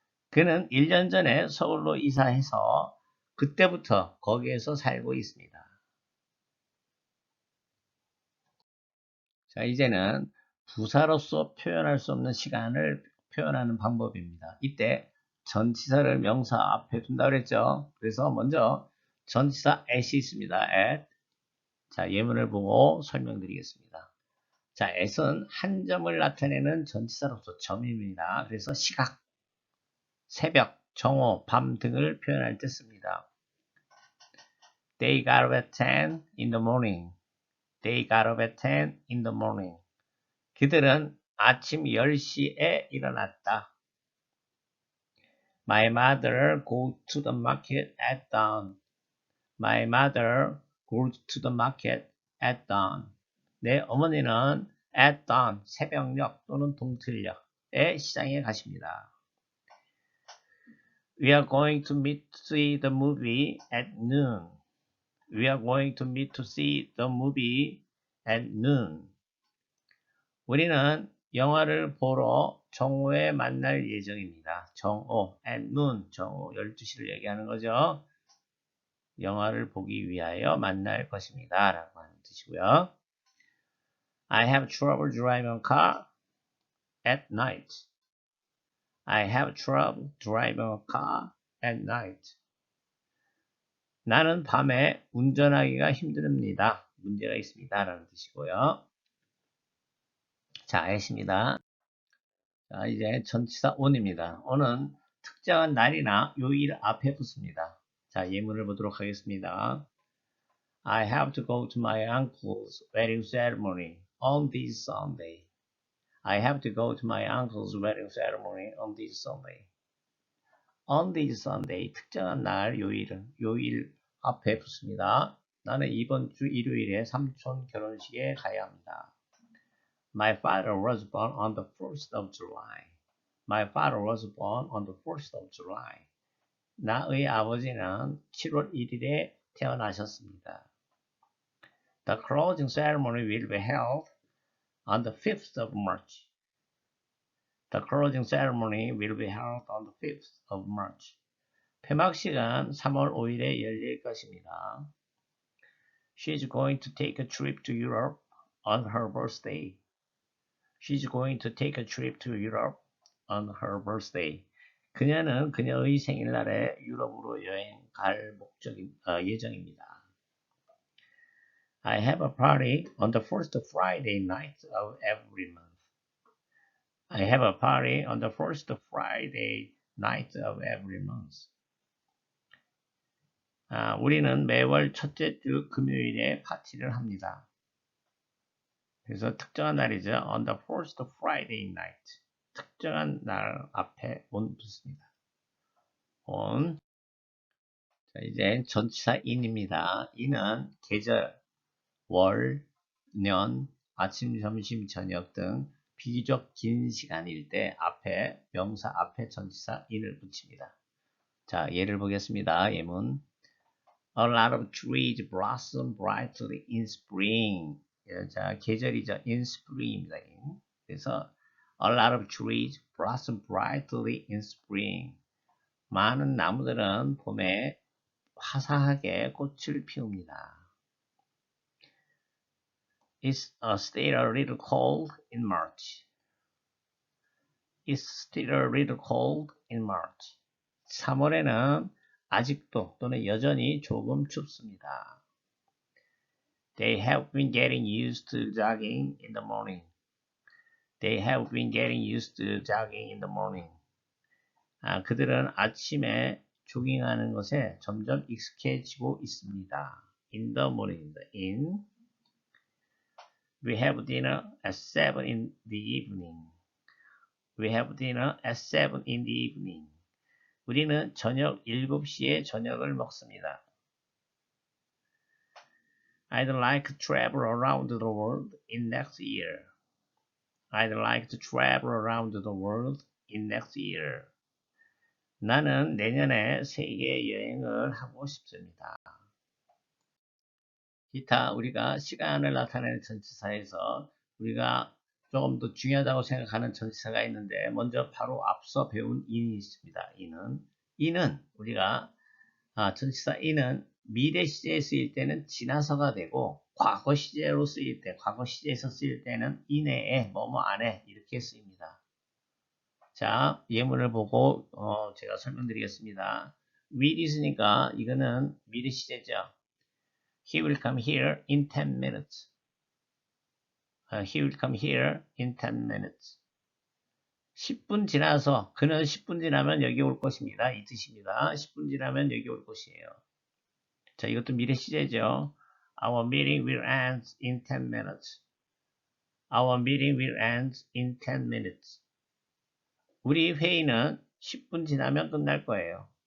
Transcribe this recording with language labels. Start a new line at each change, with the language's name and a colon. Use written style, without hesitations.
Korean: 그는 1년 전에 서울로 이사해서 그때부터 거기에서 살고 있습니다. 자, 이제는 부사로서 표현할 수 없는 시간을 표현하는 방법입니다. 이때 전치사를 명사 앞에 둔다 그랬죠. 그래서 먼저 전치사 at이 있습니다. at. 자, 예문을 보고 설명드리겠습니다. 자, at은 한 점을 나타내는 전치사로서 점입니다. 그래서 시각, 새벽, 정오, 밤 등을 표현할 때 씁니다.
English: They got up at 10 in the morning. They got up at 10 in the morning.
Korean: 그들은 아침 10시에 일어났다.
English: My mother goes to the market at dawn. My mother goes to the market at dawn.
Korean: 내 어머니는
English: at dawn,
Korean: 새벽녘 또는 동틀녘에 시장에 가십니다.
English: We are going to meet to see the movie at noon. We are going to meet to see the movie at noon.
Korean: 우리는 영화를 보러 정오에 만날 예정입니다. 정오,
English: at noon,
Korean: 정오, 12시를 얘기하는 거죠. 영화를 보기 위하여 만날 것입니다. 라고 하는 뜻이고요.
English: I have trouble driving a car at night. I have trouble driving a car at night.
Korean: 나는 밤에 운전하기가 힘듭니다. 문제가 있습니다. 라는 뜻이고요. 자, at입니다. 자, 이제 전치사 on입니다. on은 특정한 날이나 요일 앞에 붙습니다. 자, 예문을 보도록 하겠습니다.
English: I have to go to my uncle's wedding ceremony on this Sunday. I have to go to my uncle's wedding ceremony on this Sunday. On this Sunday,
Korean: 특정한 날, 요일 앞에 붙습니다. 나는 이번 주 일요일에 삼촌 결혼식에 가야 합니다.
English: My father was born on the 1st of July. My father was born on the 1st of July.
Korean: 나의 아버지는 7월 1일에 태어나셨습니다.
English: The closing ceremony will be held on the 5th of March. The closing ceremony will be held on the 5th of March.
Korean: 폐막식은 3월 5일에 열릴 것입니다.
English: She's going to take a trip to Europe on her birthday. She's going to take a trip to Europe on her birthday.
Korean: 그녀는 그녀의 생일날에 유럽으로 여행 갈 예정입니다.
English: I have a party on the first Friday night of every month. I have a party on the first Friday night of every month.
Korean: 우리는 매월 첫째 주 금요일에 파티를 합니다. 그래서 특정한 날이죠.
English: On the first Friday night.
Korean: 특정한 날 앞에 on 붙습니다. on. 자, 이제 전치사 in입니다. in은 계절, 월, 년, 아침, 점심, 저녁 등 비교적 긴 시간일 때 앞에 명사 앞에 전치사 in을 붙입니다. 자, 예를 보겠습니다. 예문.
English: A lot of trees blossom brightly in spring.
Korean: 자, 계절이죠.
English: in spring입니다.
Korean: 그래서
English: a lot of trees blossom brightly in spring.
Korean: 많은 나무들은 봄에 화사하게 꽃을 피웁니다.
English: It's still a little cold in March. It's still a little cold in March.
Korean: 3월에는 아직도 또는 여전히 조금 춥습니다.
English: They have been getting used to jogging in the morning. They have been getting used to jogging in the morning.
Korean: 그들은 아침에 조깅하는 것에 점점 익숙해지고 있습니다.
English: In the morning, in. We have dinner at 7 in the evening. We have dinner at 7 in the evening.
Korean: 우리는 저녁 7시에 저녁을 먹습니다.
English: I'd like to travel around the world in next year. I'd like to travel around the world in next year.
Korean: 나는 내년에 세계 여행을 하고 싶습니다. 기타 우리가 시간을 나타내는 전치사에서 우리가 조금 더 중요하다고 생각하는 전치사가 있는데 먼저 바로 앞서 배운 in이 있습니다. in은 우리가 전치사 in은 미래 시제에 쓰일 때는 지나서가 되고 과거 시제로 쓰일 때 과거 시제에서 쓰일 때는 이내에 뭐뭐 안에 이렇게 쓰입니다. 자, 예문을 보고 제가 설명드리겠습니다. will 있으니까 이거는 미래 시제죠.
English: He will come here in 10 minutes. He will come here in 10 minutes.
Korean: 10분 지나서 그는 10분 지나면 여기 올 것입니다. 이 뜻입니다. 10분 지나면 여기 올 것이에요. 자, 이것도 미래 시제죠.
English: Our meeting will end in 10 minutes. Our meeting will end in 10 minutes.
Korean: 우리 회의는 10분 지나면 끝날 거예요.